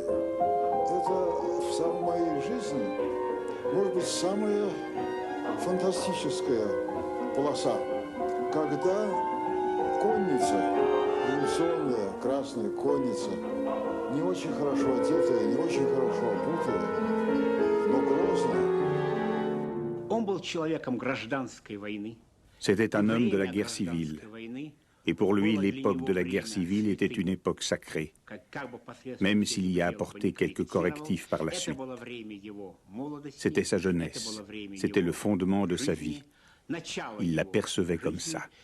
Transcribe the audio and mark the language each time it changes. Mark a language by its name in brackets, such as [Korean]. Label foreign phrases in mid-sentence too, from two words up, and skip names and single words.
[Russian] Это в моей жизни, может быть, самая фантастическая полоса. Когда конница, революционная красная конница, не очень хорошо одетая, не очень хорошо обутая, но грозная. Он был человеком гражданской войны. [French] C'était un homme de la guerre civile. Et pour lui, l'époque de la guerre civile était une époque sacrée, même s'il y a apporté quelques correctifs par la suite. C'était sa jeunesse, c'était le fondement de sa vie. Il la percevait comme ça.